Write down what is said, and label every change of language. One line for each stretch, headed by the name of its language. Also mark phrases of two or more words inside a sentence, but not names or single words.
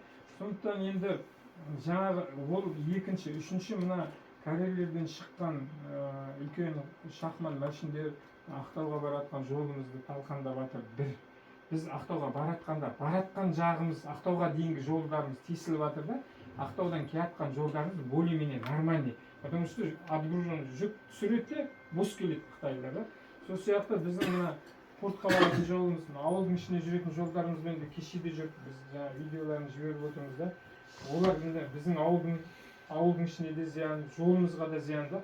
Kazakh: Сондықтан енді жаңағы ол екінші, үшінші мына карьерлерден шыққан үлкен шахман машиндер Ақтауға баратқан жолымызды талқандап жатыр. Бір, біз Ақтауға баратқан жағымыз, Ақтауға дейінгі жолдарымыз тесіліп жатыр да. Ақтаудан келатқан жолдарымыз
Russian: более-менее нормальный. Потому что отгружен
Kazakh: жүк түсіреді, бос келеді Қытайлар да. Сол сияқты біздің мына портқа баратын жолымыз, ауылдың ішіне жүретін жолдарымызбен де кешеде жүріп, біз жаңа видеоларын жіберіп отырмыз да. Олар біздің ауылдың ішіне де зиян, жолымызға да зиян да.